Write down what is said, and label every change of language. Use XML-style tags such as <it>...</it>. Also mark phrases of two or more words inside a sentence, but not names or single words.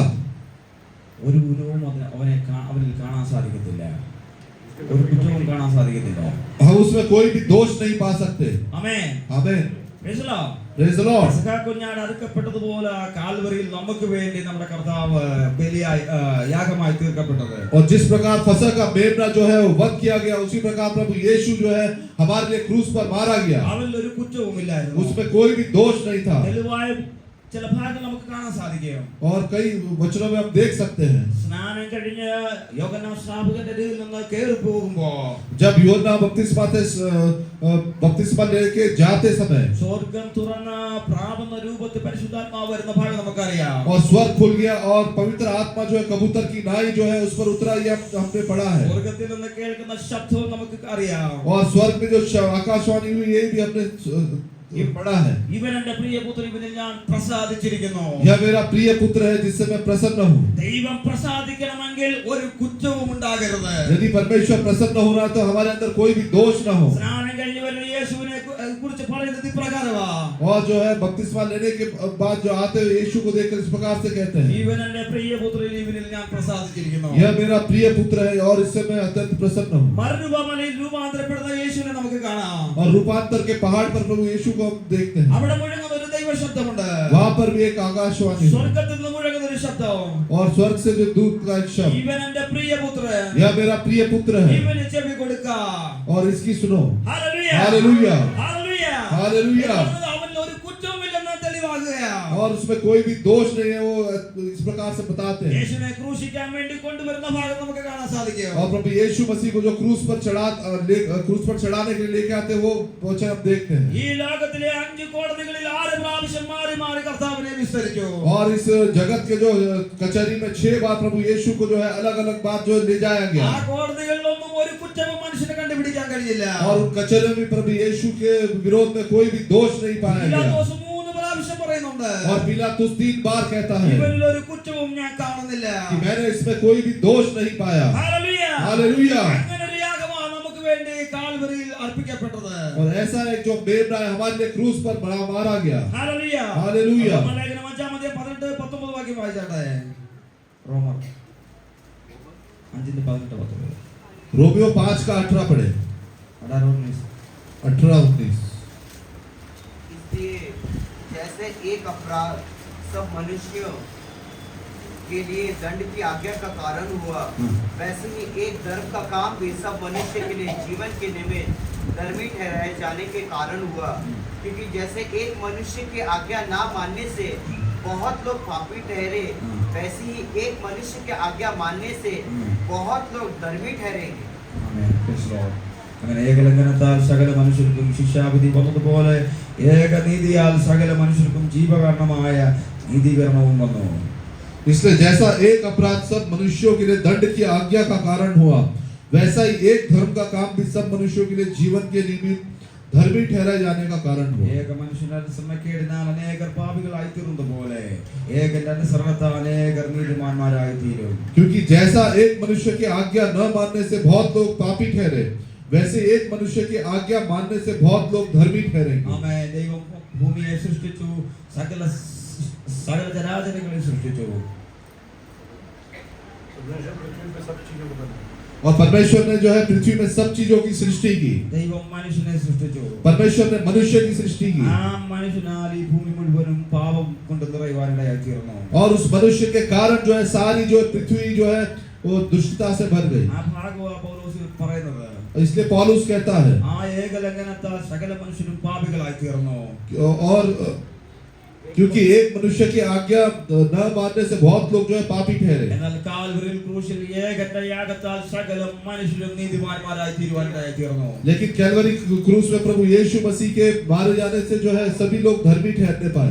<ml>ഒരു ഗുണവും അവനിൽ കാണാൻ സാധിക്കത്തില്ല, ഒരു കുറ്റവും കാണാൻ സാധിക്കത്തില്ല.</ml> <hi>हम उसमें कोई भी दोष नहीं पा सकते</hi> <ml>ആമേൻ.</ml> <hi>आमीन</hi> <en>Praise the Lord. Praise the Lord</en> <ml>പെസഹ കുഞ്ഞാട് അറുക്കപ്പെട്ടതുപോലെ ആ കാൽവരിയിൽ നമുക്ക് വേണ്ടി നമ്മുടെ കർത്താവ് ബലിയായി യാഗമായി തീർക്കപ്പെട്ടത്.</ml> <hi>और जिस प्रकार फसह का मेमना जो है वो वध किया गया उसी प्रकार प्रभु यीशु जो है हमारे लिए क्रूस पर मारा गया</hi> <ml>അവനിൽ ഒരു കുറ്റവുമില്ലായിരുന്നു.</ml> <hi>उसमें कोई भी दोष नहीं था</hi> <ml>തെളിവായ ചില ഭാഗങ്ങൾ നമുക്ക് കാണാൻ സാധിക്കും.</ml> <hi>और कई वचनों में हम देख सकते हैं</hi> <ml>സ്നാനം കഴിഞ്ഞ് യോഹന്നാൻ സ്നാപകന്റെ അരികിൽ നിന്ന് കയറി പോകുമ്പോ</ml> <hi>जब यूहन्ना बपतिस्मा लेके जाते समय</hi> <ml>സ്വർഗം തുറന്ന പ്രാപന്ന രൂപത്തിൽ പരിശുദ്ധാത്മാവ് വരുന്ന ഭാഗം നമുക്കറിയാം.</ml> <hi>और स्वर्ग खुल गया और पवित्र आत्मा जो है कबूतर की नाई जो है उस पर उतरा ये हमने पढ़ा है</hi> <ml>സ്വർഗത്തിൽ നിന്ന് കേൾക്കുന്ന ശബ്ദവും നമുക്ക് അറിയാം.</ml> <hi>और स्वर्ग में जो आकाशवाणी हुई ये भी हमने ये पढ़ा है</hi> <ml>ഇവൻ എന്റെ പ്രിയപുത്രൻ, ഇവനിൽ ഞാൻ പ്രസാദിച്ചിരിക്കുന്നു.</ml> <hi>यह मेरा प्रिय पुत्र है जिससे मैं प्रसन्न हूँ</hi> <ml>ദൈവം പ്രസാദിക്കണമെങ്കിൽ ഒരു കുറ്റവും ഉണ്ടാകരുത്.</ml> <hi>यदि परमेश्वर प्रसन्न होना है तो हमारे अंदर कोई भी दोष न हो</hi> <ml>സ്നാനം കഴിഞ്ഞ് വരുന്ന യേശുവിനെ കുറിച്ച് പറയുന്നത് ഇപ്രകാരമാ,</ml> <hi>और जो है बपतिस्मा लेने के बाद जो आते हुए यीशु को देखकर इस प्रकार से कहते हैं</hi> <ml>ഇവൻ എന്റെ പ്രിയപുത്രൻ, ഇവനിൽ ഞാൻ പ്രസാദിച്ചിരിക്കുന്നു.</ml> <hi>यह मेरा प्रिय पुत्र है और इससे मैं अत्यंत प्रसन्न हूँ</hi> <ml>മറുരൂപമലയിൽ രൂപാന്തരപ്പെടുന്ന യേശുവിനെ നമുക്ക് കാണാം.</ml> <hi>और रूपांतर के पहाड़ पर प्रभु यीशु को हम देखते हैं</hi> <ml>അവിടെ മുഴങ്ങുന്ന ഒരു ദൈവ ശബ്ദമുണ്ട്.</ml> <hi>वहां पर भी एक आकाशवाणी है</hi> <ml>സ്വർഗത്തിൽ നിന്ന് മുഴങ്ങുന്ന ഒരു ശബ്ദം,</ml> <hi>और स्वर्ग से जो दूत का एक शब्द</hi> <ml>ഇവൻ എന്റെ പ്രിയപുത്രൻ,</ml> <hi>यह मेरा प्रिय पुत्र है</hi> <ml>ഇവന് ചെവി കൊടുക്ക.</ml> <hi>और इसकी सुनो</hi> <ml>ഹല്ലേലൂയ.</ml> <hi>हालेलुया</hi> <ml>ഹല്ലേലൂയ.</ml> <hi>हालेलुया</hi> <ml>അവനിൽ ഒരു കുറ്റവുമില്ലെന്ന് തെളിവാകുകയാണ്.</ml> <hi>और उसमें कोई भी दोष नहीं है वो इस प्रकार से बताते हैं</hi> <ml>യേശുവിനെ ക്രൂശിക്കാൻ വേണ്ടി കൊണ്ടുവരുന്ന ഭാഗം നമുക്ക് കാണാൻ സാധിക്കും.</ml> <hi>और प्रभु यीशु मसीह को जो क्रूस पर चढ़ाने के लिए लेके आते हैं वो वचन हम देखते हैं</hi> <ml>ഈ ലോകത്തിലെ 5 കോടതികളിൽ 6 പ്രാവശ്യം മാറി മാറി കർത്താവിനെ വിസ്തരിച്ചു.</ml> <hi>और इस जगत के जो कचहरी में 6 बार प्रभु यीशु को जो है अलग अलग बात जो ले जाया</hi> <ml>ആ</ml> <hi>गया</hi> <ml>കോടതികളിലൊന്നും ഒരു കുറ്റവും മനുഷ്യനെ കണ്ടുപിടിക്കാൻ കഴിയില്ല.</ml> <hi>और उन कचहरी में प्रभु यीशु के विरोध में कोई भी दोष नहीं पाया गया</hi> <ml>പീലാത്തോസ് 3 പ്രാവശ്യം പറയുന്നുണ്ട്,</ml> <hi>और पिलातुस 3 बार कहता है</hi> <ml>ഇവനിൽ ഒരു കുറ്റവും ഞാൻ കാണുന്നില്ല.</ml> <hi>कि मैंने इसमें कोई भी दोष नहीं पाया</hi> <ml>ഹല്ലേലൂയ.</ml> <hi>हालेलुया</hi> <ml>അങ്ങനെ ഒരു യാഗമാണ് നമുക്ക് വേണ്ടി കാൽവരിയിൽ അർപ്പിക്കപ്പെട്ടത്.</ml> <hi>और ऐसा एक जो मेमना है हमारे लिए क्रूस पर मारा गया</hi> <ml>ഹല്ലേലൂയ.</ml> <hi>हालेलुया</hi> <ml>റോമാലേഖനം 5-ാം അധ്യായം 18-19 വാക്യം വായിച്ചാട്ടെ. റോമർ 5:18</ml> <hi>रोमियो 5 का 18 पढ़े, 18-19 18-19। इसलिए जैसे एक अपराध सब मनुष्यों के लिए दंड की आज्ञा का कारण हुआ, वैसे ही एक धर्म का काम भी सब मनुष्य के लिए जीवन के निमित्त धर्मी ठहराए जाने के कारण हुआ। क्योंकि जैसे एक मनुष्य की आज्ञा ना मानने से बहुत लोग पापी ठहरे, वैसे ही एक मनुष्य की आज्ञा मानने से बहुत लोग धर्मी ठहरेंगे।</hi> <ml>ആമേൻ.</ml> <en>Praise the Lord.</en> <ml>അങ്ങനെ ഏകലംഘനത്താൽ സകല മനുഷ്യർക്കും ശിക്ഷാവിധി വന്നതുപോലെ ഏകനീതിയാൽ സകല മനുഷ്യർക്കും ജീവകാരണമായ നീതീകരണവും വന്നു.</ml> <hi>इसलिए जैसा एक अपराध सब मनुष्यों के लिए दंड की आज्ञा का कारण हुआ, वैसा ही एक धर्म का काम भी सब मनुष्यों के लिए जीवन के निमित्त धर्मी ठहराए जाने का कारण हुआ।</hi> <ml>ഏക മനുഷ്യന്റെ അനുസരണക്കേടിനാൽ അനേകർ പാപികളായി തീർന്നതുപോലെ ഏകന്റെ അനുസരണത്താൽ അനേകർ നീതിമാന്മാരായി തീരും.</ml> <hi>क्योंकि जैसा एक मनुष्य की आज्ञा न मानने से बहुत लोग पापी ठहरे, वैसे एक मनुष्य की आज्ञा मानने से बहुत लोग धर्मी ठहरेंगे।</hi> <ml>ആമേൻ. ദൈവം ഭൂമിയെ സൃഷ്ടിച്ചു, സകല ജരാചരങ്ങളെ സൃഷ്ടിച്ചു.</ml> <hi>और परमेश्वर ने जो है पृथ्वी में सब चीजों की सृष्टि की।</hi> <ml>ദൈവം മനുഷ്യനെ സൃഷ്ടിച്ചു.</ml> <hi>परमेश्वर ने मनुष्य की सृष्टि की</hi> <ml>ആ മനുഷ്യനാൽ ഈ ഭൂമി മുഴുവനും പാപം കൊണ്ട് നിറയുവാനിടയായി തീർന്നു.</ml> <hi>और उस मनुष्य के कारण जो है सारी जो पृथ्वी जो है वो दुष्टता से भर गई।</hi> <ml>ആ ഭാഗവാ പൗലോസ് പറയുന്നത്,</ml> <hi>इसलिए पौलुस कहता है</hi> <ml>ആ ഏകലംഘനത്താൽ സകല മനുഷ്യരും പാപികളായി തീർന്നു.</ml> <hi>और क्योंकि एक मनुष्य की आज्ञा न मानने से बहुत लोग जो है पापी ठहरे,</hi> <ml>എന്നാൽ കാൽവരിയിൽ ക്രൂശിൽ ഏകന്റെ യാഗത്താൽ സകല മനുഷ്യരും നീതിമാന്മാരായി തീരുവാനിടയായി തീർന്നു.</ml> <hi>लेकिन कैलवरी क्रूस में प्रभु यीशु मसीह के मारे जाने से जो है सभी लोग धर्मी ठहरने पाए।</hi>